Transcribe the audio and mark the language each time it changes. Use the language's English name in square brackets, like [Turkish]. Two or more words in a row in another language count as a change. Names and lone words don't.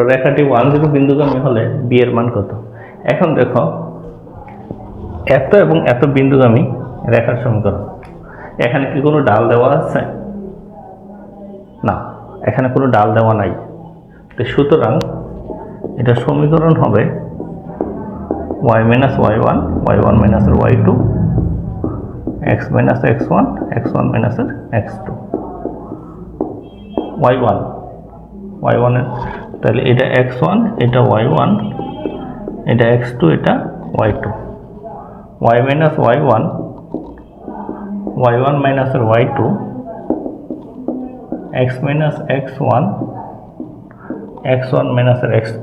[Bangla] রেখাটি 1 0 বিন্দুগামী হলে b এর মান কত? এখন দেখো, এত এবং এত বিন্দুগামী রেখার সমীকরণ, এখানে কি কোনো ডাল দেওয়া আছে? না, এখানে কোনো ডাল দেওয়া নাই। তো সুতরাং এটা সমীকরণ হবে y - y1 y1 - y2 x - x1 x1 - x2 y1 এর, তাহলে এটা x1 এটা y1 এটা x2 এটা y2। y - y1 y1 - y2 x - x1 x1 - x2।